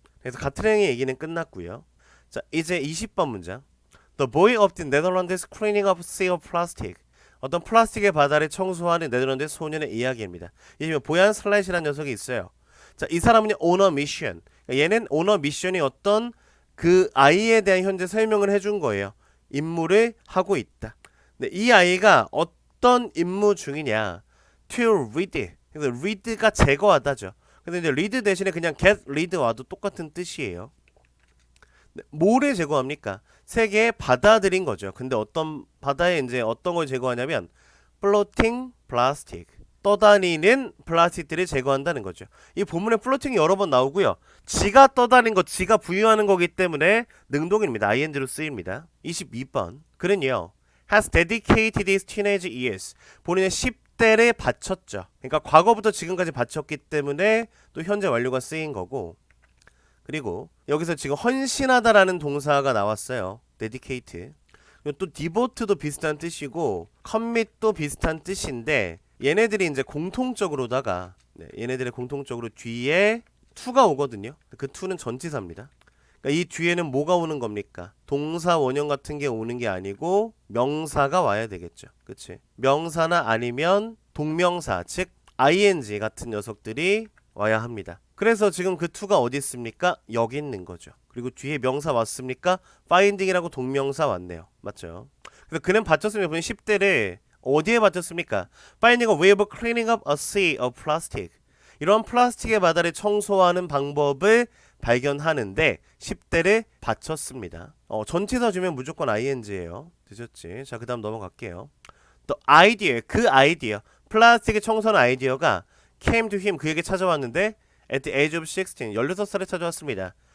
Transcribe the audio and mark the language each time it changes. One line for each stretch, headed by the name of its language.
Korean: 그래서 가트랑의 얘기는 끝났고요. 자, 이제 20번 문장.
English: The boy of the Netherlands cleaning up sea of plastic.
Korean: 어떤 플라스틱의 바다를 청소하는 네덜란드 소년의 이야기입니다. 이 보얀 슬라이시라는 녀석이 있어요. 자, 이 사람은
English: on a mission.
Korean: 얘는 on a mission이 어떤 그 아이에 대한 현재 설명을 해준 거예요. 임무를 하고 있다. 네, 이 아이가 어떤 임무 중이냐?
English: To read.
Korean: 그래서 read가 제거하다죠. 근데 이제 read 대신에 그냥 get read 와도 똑같은 뜻이에요. 네, 뭐를 제거합니까? 세계에 받아들인 거죠. 근데 어떤 바다에 이제 어떤 걸 제거하냐면
English: floating plastic.
Korean: 떠다니는 플라스틱들을 제거한다는 거죠. 이 본문에 floating이 여러 번 나오고요. 지가 떠다닌 거, 지가 부유하는 거기 때문에 능동입니다. ing로 쓰입니다. 22번. 그는요.
English: has dedicated his teenage years.
Korean: 본인의 10대를 바쳤죠. 그러니까 과거부터 지금까지 바쳤기 때문에 또 현재 완료가 쓰인 거고 그리고 여기서 지금 헌신하다라는 동사가 나왔어요.
English: dedicate.
Korean: 또 devote도 비슷한 뜻이고 commit도 비슷한 뜻인데 얘네들이 이제 공통적으로다가 얘네들의 공통적으로 뒤에 to가 오거든요. 그 to는 전치사입니다. 그러니까 이 뒤에는 뭐가 오는 겁니까? 동사 원형 같은 게 오는 게 아니고 명사가 와야 되겠죠. 그치? 명사나 아니면 동명사 즉 ing 같은 녀석들이 와야 합니다. 그래서 지금 그 to가 어디 있습니까? 여기 있는 거죠. 그리고 뒤에 명사 왔습니까? finding이라고 동명사 왔네요. 맞죠? 그래서 그는 바쳤으면 본인 10대를 어디에 바쳤습니까?
English: finding a way of cleaning up a sea of plastic.
Korean: 이런 플라스틱의 바다를 청소하는 방법을 발견하는데 10대를 바쳤습니다. 전치사 주면 무조건 ing예요. 되셨지? 자, 그 다음 넘어갈게요.
English: The idea,
Korean: 그 아이디어, 플라스틱을 청소하는 아이디어가
English: came to him,
Korean: 그에게 찾아왔는데
English: at the age of 16,
Korean: 16살에 찾아왔습니다.